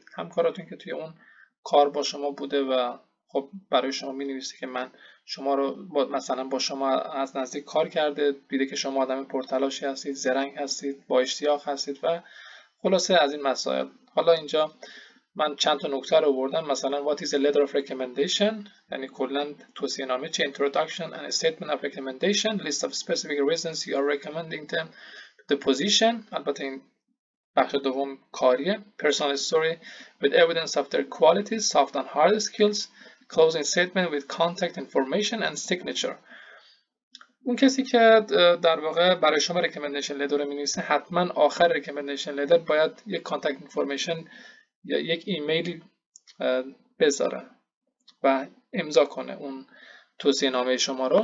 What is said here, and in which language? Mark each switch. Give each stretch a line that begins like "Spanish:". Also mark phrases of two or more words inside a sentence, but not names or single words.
Persian: همکاراتون که توی اون کار با شما بوده و خب برای شما مینویسه که من شما رو مثلا با شما از نزدیک کار کرده، دیده که شما آدم پرتلاشی هستید، زرنگ هستید، با اشتیاق هستید و خلاصه از این مسائل. حالا اینجا من چند تا نکته رو آوردم، مثلا
English: what is a letter of recommendation،
Persian: یعنی کلا توصیه نامه چه،
English: introduction and a statement of recommendation, list of specific reasons you are recommending them to the position،
Persian: البته این بخش دوم کاریه،
English: personal story with evidence of their qualities, soft and hard skills, closing statement with contact information and signature.
Persian: اون کسی که در واقع برای شما
English: recommendation letter
Persian: رو می‌نویسه حتما آخر
English: recommendation letter
Persian: باید یک
English: contact information
Persian: یا یک ایمیلی بذاره و امضا کنه اون توصیه نامه شما رو.